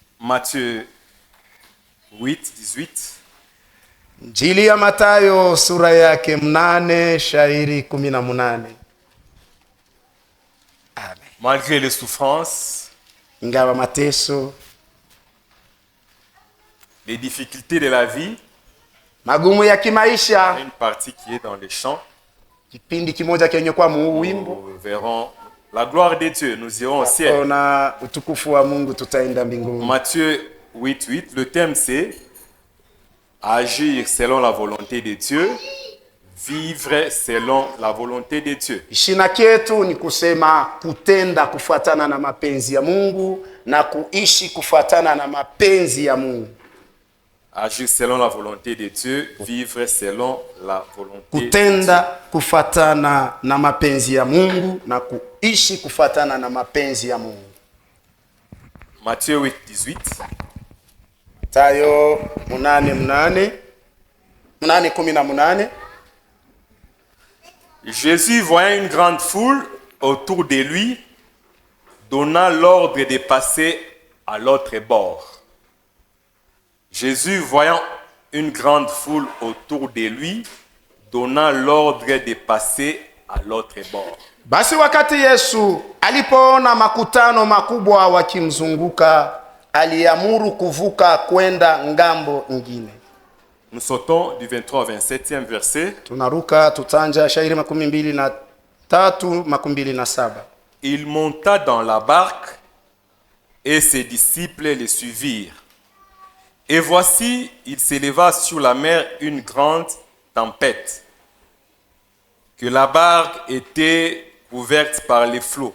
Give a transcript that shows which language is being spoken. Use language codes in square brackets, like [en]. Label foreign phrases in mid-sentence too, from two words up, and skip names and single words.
[fr] Matthieu 8, 18. [sw] Injili ya Mathayo sura yake 8 shairi 18. Amen. [fr] Malgré les souffrances, [sw] Ingawa mateso, [fr] les difficultés de la vie, [sw] magumu ya kimaisha, [fr] une partie qui est dans les chants, [sw] kipindi kimoja kenye kwa wimbo, [fr] nous verrons la gloire de Dieu, nous irons au ciel. [sw] na utukufu wa Mungu tutaenda mbinguni. [fr] Matthieu 8, 8, le thème c'est agir selon la volonté de Dieu, vivre selon la volonté de Dieu. [sw] Shina kyetu ni kusema kutenda kufuatana na mapenzi ya Mungu na kuishi kufuatana na mapenzi ya Mungu. [fr] Agir selon la volonté de Dieu, vivre selon la volonté [sw] Kutenda [fr] de Dieu. [sw] kufuatana na mapenzi ya Mungu na kuishi kufuatana na mapenzi ya Mungu. [fr] Matthieu 8, 18. [sw] Mathayo 8:18. [fr] Jésus, voyant une grande foule autour de lui, donna l'ordre de passer à l'autre bord. Jésus, voyant une grande foule autour de lui, donna l'ordre de passer à l'autre bord. [sw] Basi wakati Yesu alipoona makutano makubwa wakimzunguka, aliamuru kuvuka kwenda ngambo nyingine. [fr] Nous sautons du 23 au 27e verset. [sw] Tunaruka tutanja shairi 23:27. [fr] Il monta dans la barque et ses disciples le suivirent. Et voici, il s'éleva sur la mer une grande tempête, que la barque était couverte par les flots.